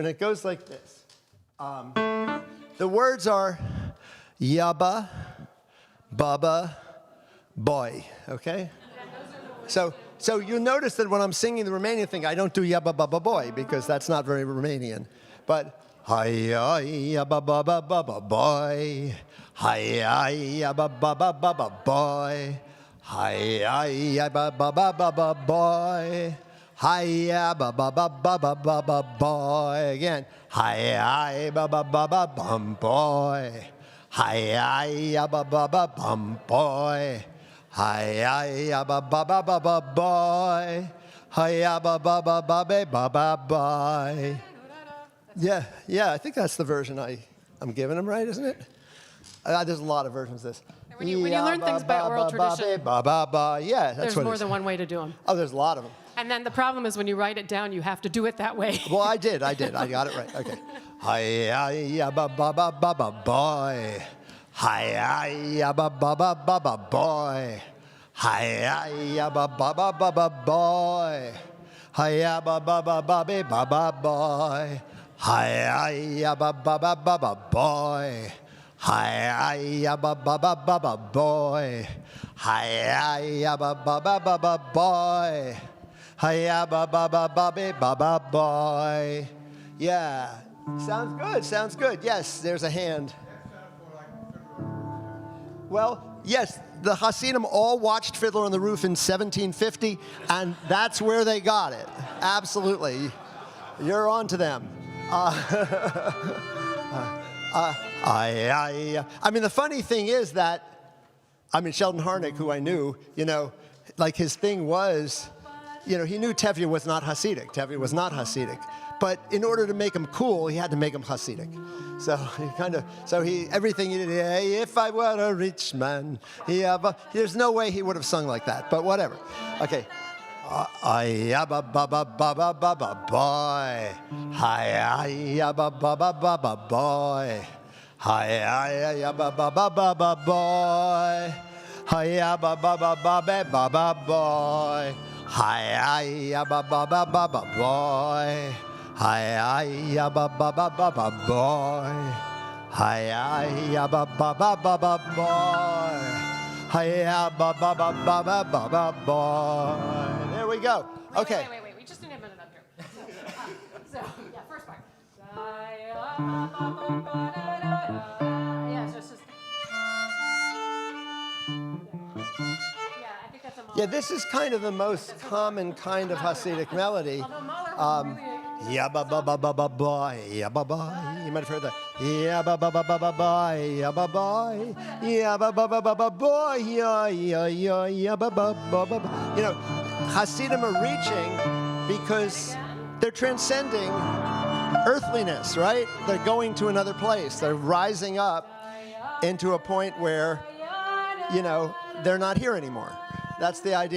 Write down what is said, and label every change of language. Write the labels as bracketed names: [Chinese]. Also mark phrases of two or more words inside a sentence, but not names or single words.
[English] It goes like this. The words are Yabba, Baba, Boy, okay? So you notice that when I'm singing the Romanian thing, I don't do Yabba Baba Boy because that's not very Romanian. But Hi-ya Yabba Baba Baba Boy, Hi-ya Yabba Baba Baba Boy, Hi-ya Yabba Baba Baba Boy, Hi-ya Baba Baba Baba Boy. Again, Hi-ya Baba Baba Bum Boy, Hi-ya Yabba Baba Bum Boy. Hi-ya ba ba ba ba ba boy, hi-ya ba ba ba ba ba ba ba boy. Yeah, I think that's the version I'm giving them, right? Isn't it? There's a lot of versions of this. When you learn things by oral tradition, yeah, that's there's what more it is. than one way to do them. Oh, there's a lot of them. And then the problem is when you write it down, you have to do it that way. Well, I did. I got it right. Okay. Hi-ya ba ba ba ba ba boy. Hi-ya ba ba ba ba ba boy. Hi-ya ba ba ba ba ba boy. Hi-ya ba ba ba ba ba ba ba boy. Hi-ya ba ba ba ba ba boy. Hi-ya ba ba ba ba ba boy. Hi-ya ba ba ba ba ba boy. Hi-ya ba ba ba ba ba ba ba boy. Yeah. Sounds good. Sounds good. Yes, there's a hand. Well, yes, the Hasidim all watched Fiddler on the Roof in 1750, and that's where they got it. Absolutely. You're on to them. I mean, the funny thing is that, I mean, Sheldon Harnick, who I knew, you know, like his thing was, you know, he knew Tevye was not Hasidic. Tevye was not Hasidic. But in order to make him cool, he had to make him Hasidic. So he everything he did, hey, if I were a rich man, yeah, but there's no way he would have sung like that, but whatever. Okay. Ba ba ba ba ba ba ba boy. Hi ba ba ba ba ba boy. Hi ba ba ba ba ba boy. Hi ba ba ba ba ba ba boy. Hi ba ba ba ba ba boy. Hi ba ba ba ba ba boy. Hi ba ba ba ba ba boy. Hi ba ba ba ba ba ba ba boy. There we go. Okay. Wait. We just need a minute up here. So yeah, first part. Yeah, so it's just. Yeah, I think that's a Yeah, this is kind of the most common kind of Hasidic melody. Although Mahler really. Ya ba ba ba ba ba boy, ya ba boy. You might have heard that. Ya ba ba ba ba ba boy, ya ba boy. Ya ba ba ba ba ba boy, ya ba ba ba ba. You know, Hasidim are reaching because they're transcending earthliness, right? They're going to another place. They're rising up into a point where, you know, they're not here anymore. That's the idea.